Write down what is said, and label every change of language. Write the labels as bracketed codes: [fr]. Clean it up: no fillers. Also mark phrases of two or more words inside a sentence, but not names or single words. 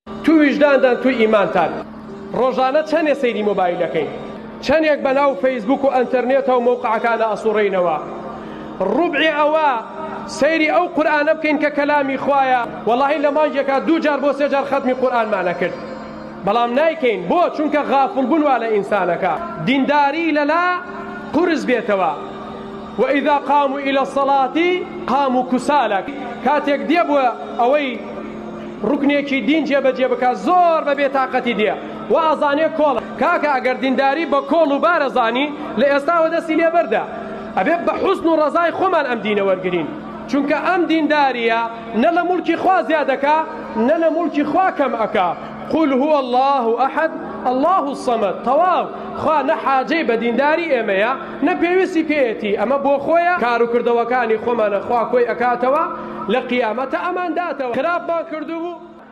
[ckb] تو وجداندان تو ئیمانتان ڕۆژانە چەندێ سەیری مۆبایلەکەین چەندێک بەناو فەیسبوک و ئەنتەرنێتە و مۆقعەکانە ئەسوڕێینەوە ڕوبعی ئەوە سەیری ئەو قورئانە بکەین کە کەلامی خوایە وەڵاهی لە مانگێکە 2 جار بۆ 3 جار خەتمی قورئانمانە کرد بەڵام نایکەین بۆ چونکە غافڵ بوون وا لە ئینسانەکە دینداری لەلا قورس بێتەوە [ar] وإذا قاموا إلى الصلاة قاموا كسالى [ckb] كاتێک دێ بووە ئەوەی ڕوکنێکی دین جێبەجێ بکە زۆر بە بێتاقەتی دێ و ئازانێ کۆڵە کاکە ئەگەر دینداری بە کۆڵ و بارەزانی لە ئێستاوە دەستی لێبەردە ئەبێ بە حوسن و ڕەزای خۆمان ئەم دینە وەرگرین چونکە ئەم دینداریە نە لە موڵکی خوا زیادەکە نە لە موڵکی خوا کەم ئەکا [ar] قل هو الله أحد الله الصمد [ckb] تەواو خوا نە حاجەی بە دینداری ئێمەیە نە پێویستی پێیەتی ئەمە بۆ خۆیە کار و کردەوەکانی خۆمانە خوا کۆی ئەکاتەوە لە قیامەتە ئەمان داتەوە خراپمان کردوو بوو